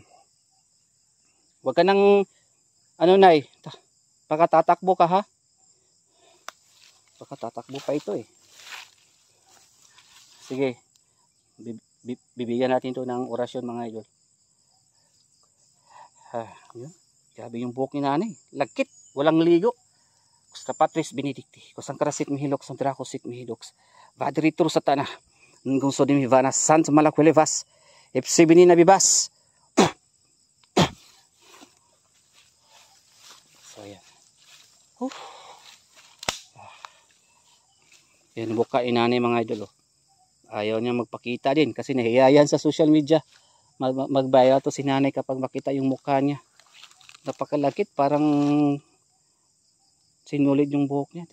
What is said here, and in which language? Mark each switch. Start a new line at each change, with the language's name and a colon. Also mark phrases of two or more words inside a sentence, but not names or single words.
Filipino: Huwag ka nang ano nay, baka tatakbo ka ha. Baka tatakbo pa ito eh. Sige. Bibigyan natin 'to ng orasyon mga idol. Yun. Grabe yung buhok ni nanay. Lagkit. Walang ligo. Kusta patris benedicti. Kusang karasit mihilok. Sang drakosit mihiloks. Vadritur sa tanah. Nung so di mi vanas. San malakwelevas. Epsibini na bibas. So yan. Yan buka inanay mga idol. Ayaw niya magpakita din. Kasi nahiya yan sa social media. Magbayaw to si nanay kapag makita yung mukha niya. Napakalakit, parang sinulid yung buhok niya.